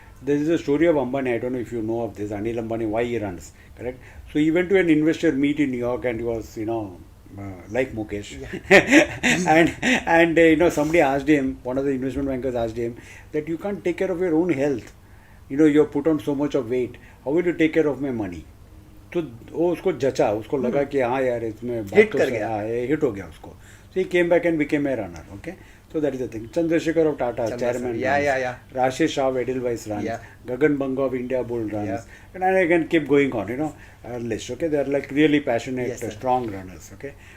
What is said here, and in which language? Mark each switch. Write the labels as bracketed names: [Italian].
[English] There is a story of Ambani. I don't know if you know of this. Anil Ambani, why he runs. Correct. So he went to an investor meet in New York and he was like Mukesh. And somebody asked him, one of the investment bankers asked him that you can't take care of your own health. You have put on so much of weight. How will you take care of my money? [Hindi] तो वो उसको जचा, उसको लगा कि हाँ यार इसमें hit कर गया, हाँ हिट हो गया उसको. [English] So he came back and became a runner. Okay, so that is the thing. Chandrasekhar of Tata, chairman. Yeah. Rashesh Shah of Edelweiss runs. Yeah. Gagan Banga of India Bull runs. Yeah. And I can keep going on. List. Okay, they are like really passionate, Yes, sir. strong runners. Okay.